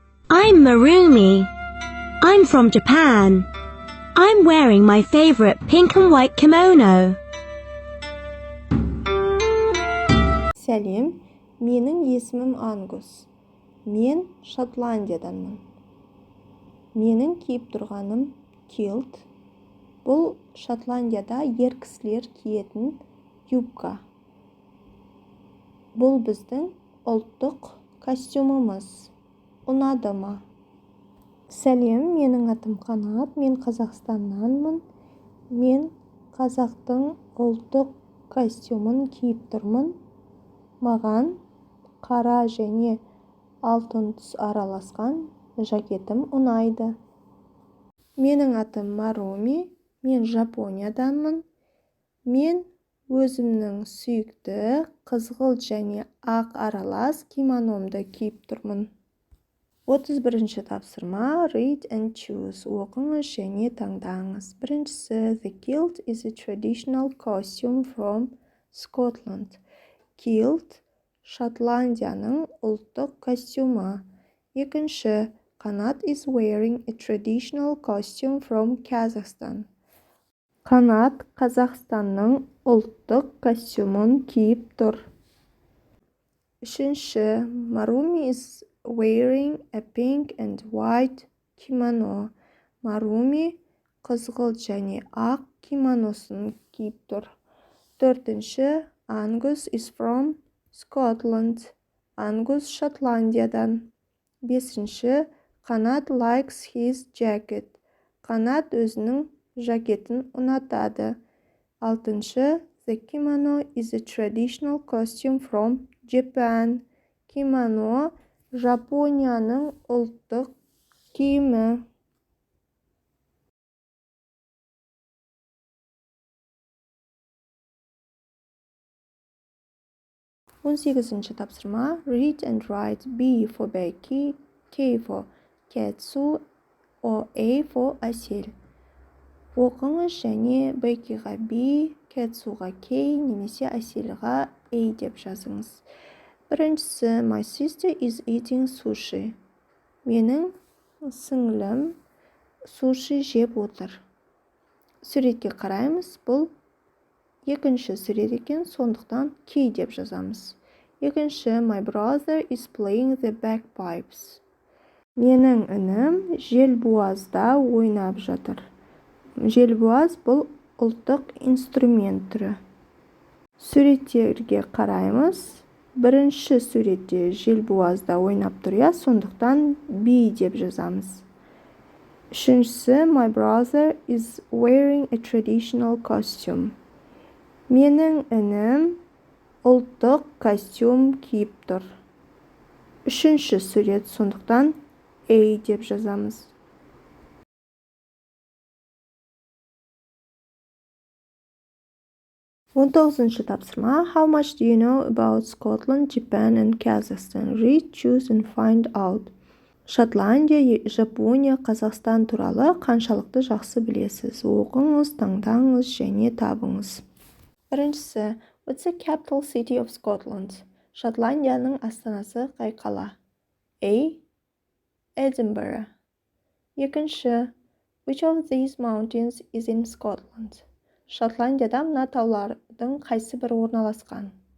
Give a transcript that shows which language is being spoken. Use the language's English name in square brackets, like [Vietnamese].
[English] I'm Marumi. I'm from Japan. I'm wearing my favorite pink and white kimono. [Kazakh] Сәлем, менің есімім Ангус. Мен Шотландияданмын. Менің киіп тұрғаным килт. Бұл Шотландияда ер кісілер киетін юбка. Бұл біздің ұлттық костюмымыз. Ұнады ма? Сәлем, менің атым Қанат, мен Қазақстаннанмын. Мен қазақтың ұлттық костюмын киіп тұрмын. Маған қара және алтын түс араласқан жакетім ұнайды. Менің атым Маруми, мен Жапонияданмын. Мен өзімнің сүйікті қызғылт және ақ аралас кимономды киіп тұрмын. 31-ші тапсырма [English] Read and choose. [Kazakh] Оқыңыз және таңдаңыз. Біріншісі [English] The kilt is a traditional costume from Scotland. [Kazakh] Килт Шотландияның ұлттық костюмы. Екінші, [English] Канат is wearing a traditional costume from Kazakhstan. [Kazakh] Канат Қазақстанның ұлттық костюмын киіп тұр. Үшінші, [English] Marumi is wearing a pink and white kimono. [Kazakh] Marumi қызғылт және ақ кимоносын киіп тұр. Төртінші, [English] Angus is from Scotland. [Kazakh] Angus Шотландиядан. Бесінші, [English] Канат likes his jacket. [Kazakh] Канат өзінің жакетін ұнатады. Алтыншы, [English] The kimono is a traditional costume from Japan. [Kazakh] Кимоно Жапонияның ұлттық киімі. 18-ші тапсырма [English] Read and write. B for Becky, K for Ketsu, A for Асел. [Kazakh] Оқыңыз және Беккиға B, Кетсуға K немесе Аселға A деп жазыңыз. Біріншісі [English] My sister is eating sushi. [Kazakh] Менің сіңлім суши жеп отыр. Суретке қараймыз, бұл екінші сурет екен, сондықтан K деп жазамыз. Екінші, [English] My brother is playing the bagpipes. [Kazakh] Менің інім желбуазда ойнап жатыр. Желбуаз бұл ұлттық инструмент түрі. Суреттерге қараймыз. Бірінші суретте желбуазда ойнап тұр, сондықтан B деп жазамыз. Үшіншісі, [English] My brother is wearing a traditional costume. [Kazakh] Менің інім ұлттық костюм киіп тұр. Үшінші сурет, сондықтан A деп жазамыз. Он тоғызыншы тапсырма [English] How much do you know about Scotland, Japan and Kazakhstan? Read, choose and find out. [Kazakh] Шотландия, Жапония, Қазақстан туралы қаншалықты жақсы білесіз? Оқыңыз, таңдаңыз және табыңыз. Біріншісі, [English] What's the capital city of Scotland? [Kazakh] Шотландияның астанасы қай қала? [English] A. Edinburgh. [Kazakh] Екінші, [English] Which of these mountains is in Scotland? [Kazakh] Шотландияда мына таулардың қайсы бірі орналасқан?